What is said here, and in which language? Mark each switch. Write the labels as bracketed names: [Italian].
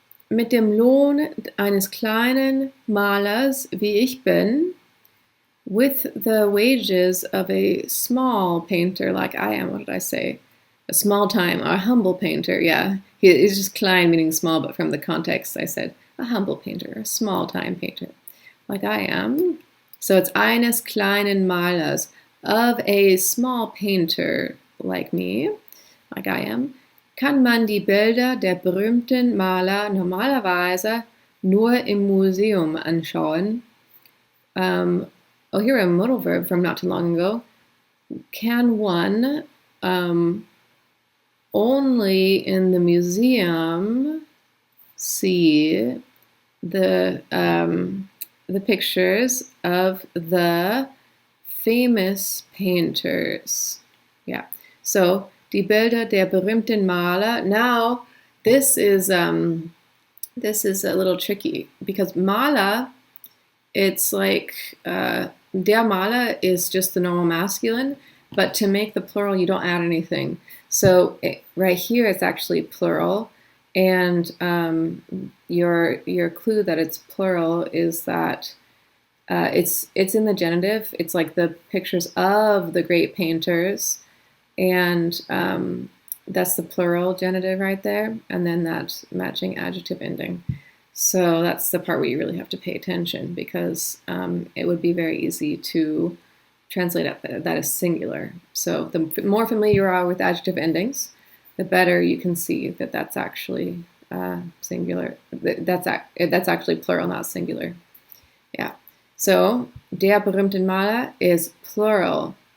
[German] Mit dem Lohn eines kleinen Malers, wie ich bin, [English] with the wages of a small painter like I am. What did I say? A small time, a humble painter, yeah. It's just klein meaning small, but from the context I said a humble painter, a small time painter, like I am. So it's [German] eines kleinen Malers, [English] of a small painter like me, like I am, [German] kann man die Bilder der berühmten Maler normalerweise nur im Museum anschauen. [English] Oh, here a modal verb from not too long ago. Can one only in the museum see the pictures of the famous painters? Yeah. [German] So die Bilder der berühmten Maler. [English] Now this is a little tricky because Maler, it's like der Maler is just the normal masculine, but to make the plural you don't add anything. So right here it's actually plural, and your clue that it's plural is that it's in the genitive. It's like the pictures of the great painters, and that's the plural genitive right there, and then that matching adjective ending. So that's the part where you really have to pay attention, because it would be very easy to translate that as singular. So the more familiar you are with adjective endings, the better you can see that that's actually singular. That's actually plural, not singular. Yeah. [German] So der berühmten Maler [English] is plural.